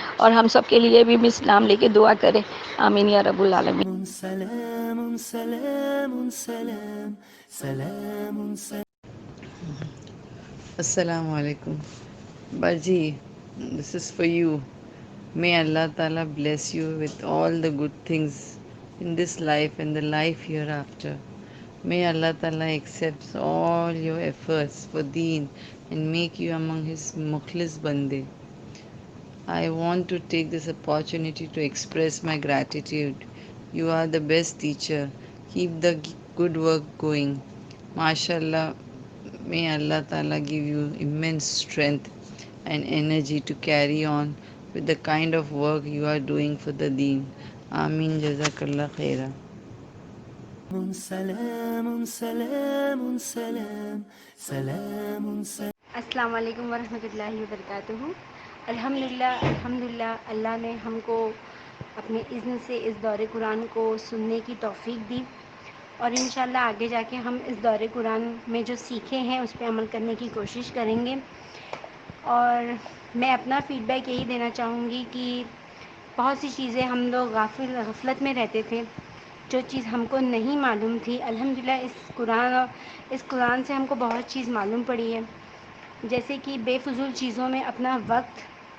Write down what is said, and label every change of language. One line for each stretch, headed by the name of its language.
Urdu: اور ہم سب کے لیے بھی مس نام لے کے دعا کریں.
Arabic: آمین یا رب العالمین.
Urdu: سلام سلام سلام سلام سلام.
Arabic: السلام علیکم
English: باجی, this is for you. May Allah Ta'ala bless you with all the good things in this life and the life hereafter. May Allah Ta'ala accept all your efforts for Deen and make you among His Mukhlis Bande. I want to take this opportunity to express my gratitude. You are the best teacher. Keep the good work going. MashaAllah, may Allah Ta'ala give you immense strength and energy to carry on with the kind of work you are doing for the Deen.
Arabic: Ameen. Jazakallah khaira.
Urdu: سلام سلام سلام سلام سلام.
Arabic: السلام علیکم ورحمۃ اللہ وبرکاتہ.
Urdu: الحمدللہ اللہ نے ہم کو اپنے اذن سے اس دور قرآن کو سننے کی توفیق دی اور انشاءاللہ آگے جا کے ہم اس دور قرآن میں جو سیکھے ہیں اس پہ عمل کرنے کی کوشش کریں گے. اور میں اپنا فیڈ بیک یہی دینا چاہوں گی کہ بہت سی چیزیں ہم لوگ غفلت میں رہتے تھے, جو چیز ہم کو نہیں معلوم تھی الحمدللہ اس قرآن سے ہم کو بہت چیز معلوم پڑی ہے. جیسے کہ بے فضول چیزوں میں اپنا وقت